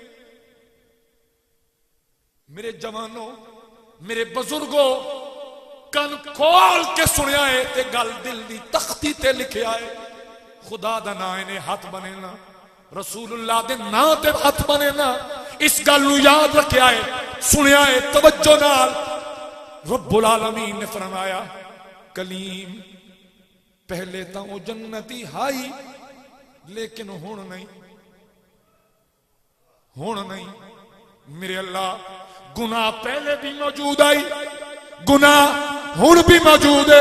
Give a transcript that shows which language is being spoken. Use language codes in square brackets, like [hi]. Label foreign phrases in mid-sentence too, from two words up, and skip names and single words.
[pa] میرے جواناں، میرے بزرگاں، کن کھول کے سنیا ہے تے گل دل دی تختی تے لکھیا ہے. خدا دا نام نے ہتھ بنے نہ، رسول اللہ دے نام تے ہتھ بنے نہ، اس گل نوں یاد رکھیا ہے، سنیا ہے توجہ نال. [ar] ربّ العالمین [pa] نے فرمایا کلیم پہلے تو وہ جنتی ہائی، لیکن ہݨ نہیں، ہݨ نہیں. میرے اللہ گناہ پہلے بھی موجود آئی، گناہ ہݨ بھی موجود ہے.